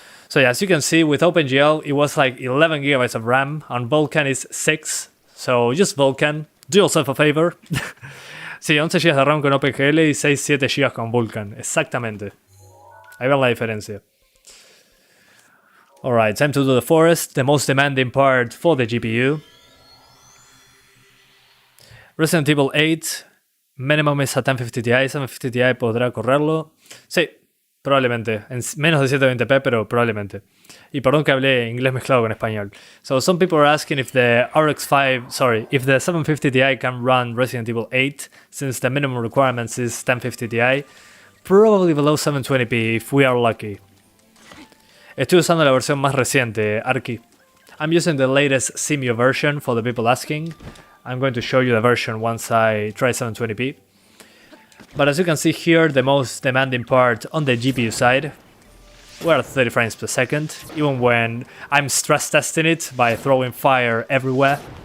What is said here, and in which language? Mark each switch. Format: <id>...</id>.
<en>So yeah, as you can see, with OpenGL, it was like 11 gigabytes of RAM. On VULKAN is 6. So just VULKAN. Do yourself a favor.</en> <es>Sí, 11 GB de RAM con OpenGL y 6-7 GB con VULKAN. Exactamente. Ahí ven la diferencia.</es> <en>Alright, time to do the forest, the most demanding part for the GPU.</en> <es>Resident Evil 8, minimum es a 1050 Ti, 750 Ti podrá correrlo. Sí. Probablemente, en menos de 720p, pero probablemente. Y perdón que hablé inglés mezclado con español.</es> <en>So some people are asking if the if the 750 Ti can run Resident Evil 8, since the minimum requirements is 1050 Ti. Probably below 720p if we are lucky.</en> <es>Estoy usando la versión más reciente, Arki.</es> <en>I'm using the latest CEMU version for the people asking. I'm going to show you the version once I try 720p. But as you can see here, the most demanding part on the GPU side, we're at 30 frames per second, even when I'm stress testing it by throwing fire everywhere.</en>